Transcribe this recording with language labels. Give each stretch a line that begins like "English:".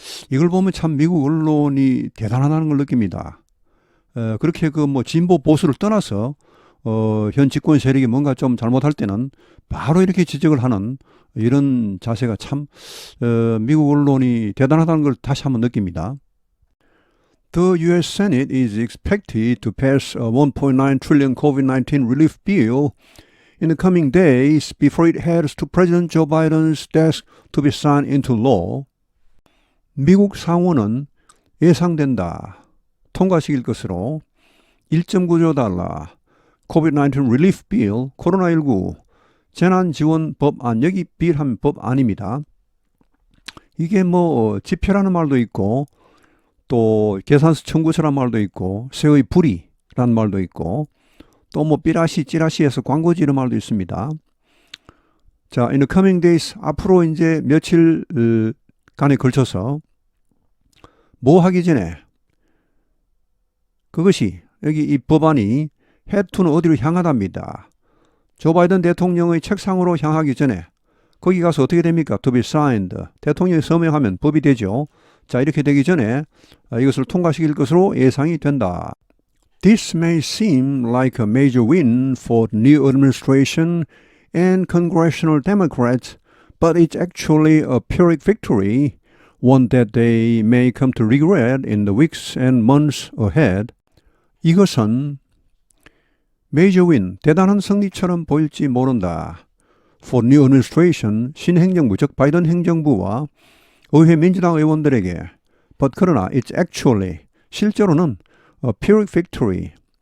Korean: 이걸 보면 참 미국 언론이 대단하다는 걸 느낍니다. 그렇게 진보 보수를 떠나서 현 집권 세력이 뭔가 좀 잘못할 때는 바로 이렇게 지적을 하는 이런 자세가 참 미국 언론이 대단하다는 걸 다시 한번 느낍니다.
English: The U.S. Senate is expected to pass a 1.9 trillion COVID-19 relief bill in the coming days before it heads to President Joe Biden's desk to be signed into law.
Korean: 미국 상원은 예상된다. 통과시킬 것으로 1.9조 달러
English: COVID-19 relief bill,
Korean: 코로나19 재난지원 법안, 여기 빌한 법안입니다. 이게 지표라는 말도 있고 또 계산서 청구서란 말도 있고 새의 불이라는 말도 있고 또 찌라시에서 광고지 이런 말도 있습니다. 자,
English: in the coming days
Korean: 앞으로 이제 며칠간에 걸쳐서 뭐 하기 전에 그것이 여기 이 법안이 해투는 어디로 향하답니다. 조 바이든 대통령의 책상으로 향하기 전에 거기 가서 어떻게 됩니까?
English: To be signed.
Korean: 대통령이 서명하면 법이 되죠. 자, 이렇게 되기 전에 이것을 통과시킬 것으로 예상이 된다.
English: This may seem like a major win for the new administration and congressional Democrats, but it's actually a Pyrrhic victory, one that they may come to regret in the weeks and months ahead.
Korean: 이것은
English: major win,
Korean: 대단한 승리처럼 보일지 모른다.
English: For new administration,
Korean: 신행정부, 즉 바이든 행정부와 의회 민주당 의원들에게
English: but
Korean: 그러나
English: it's actually,
Korean: 실제로는
English: a Pyrrhic victory.